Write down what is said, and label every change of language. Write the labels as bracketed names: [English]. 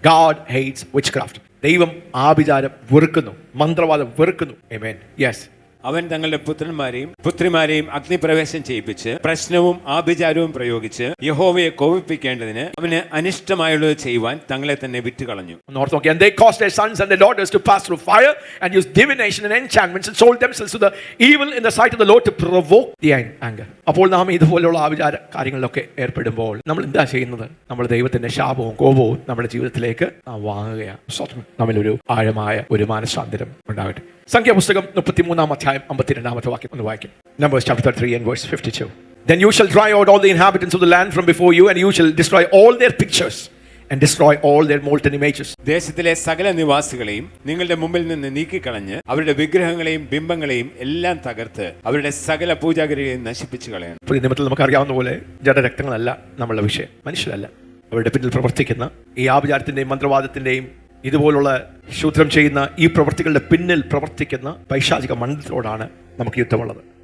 [English] God hates witchcraft. [Malayalam] ദൈവം ആഭിചാരം വെറുക്കുന്നു, മന്ത്രവാദം വെറുക്കുന്നു. ആമേൻ. യെസ്. അവൻ തങ്ങളുടെ പുത്രന്മാരെയും പുത്രിമാരെയും അഗ്നിപ്രവേശം ചെയ്യിപ്പിച്ച് പ്രശ്നവും ആഭിചാരവും പ്രയോഗിച്ച് യഹോവയെ കോപിപ്പിക്കേണ്ടതിന് അവന് അനിഷ്ടമായുള്ളത് ചെയ്യുവാൻ തങ്ങളെ തന്നെ വിറ്റുകളഞ്ഞു. [English] And they caused their sons and their daughters to pass through fire and use divination and enchantments and sold themselves to the evil in the sight of the Lord to provoke the anger. [Malayalam] അപ്പോൾ നാം ഇതുപോലുള്ള ആഭിചാര കാര്യങ്ങളിലൊക്കെ ഏർപ്പെടുമ്പോൾ നമ്മൾ എന്താ ചെയ്യുന്നത്? നമ്മൾ ദൈവത്തിന്റെ ശാപവും കോപവും നമ്മുടെ ജീവിതത്തിലേക്ക് നാം വാങ്ങുകയാണ്. നമ്മളിലൊരു ആഴമായ ഒരു മാനസാന്തരം ഉണ്ടാകട്ടെ. സംഖ്യാപുസ്തകം 33-ാം അധ്യായം 52-ാമത്തെ വാക്യം ഒന്ന് വായിക്കും. [English] Numbers chapter 33 and verse 52. Then you shall drive out all the inhabitants of the land from before you, and you shall destroy all their pictures and destroy all their molten images. [Malayalam] ദേശത്തിലെ സകല നിവാസികളെയും നിങ്ങളുടെ മുമ്പിൽ നിന്ന് നീക്കിക്കളഞ്ഞ് അവരുടെ വിഗ്രഹങ്ങളെയും ബിംബങ്ങളെയും എല്ലാം തകർത്ത് അവരുടെ സകല പൂജാഗിരികളെയും നശിപ്പിച്ചു കളയണം. പുതിയ നിയമത്തിൽ നമുക്കറിയാവുന്ന പോലെ ജഡരക്തങ്ങളല്ല നമ്മളുടെ വിഷയം, മനുഷ്യരല്ല. അവരുടെ പിന്നിൽ പ്രവർത്തിക്കുന്ന ഈ ആഭിചാരത്തിന്റെയും മന്ത്രവാദത്തിന്റെയും ഇതുപോലുള്ള ശൂദ്രം ചെയ്യുന്ന ഈ പ്രവൃത്തികളുടെ പിന്നിൽ പ്രവർത്തിക്കുന്ന പൈശാചിക മണ്ഡലത്തോടാണ് നമുക്ക് യുദ്ധമുള്ളത്.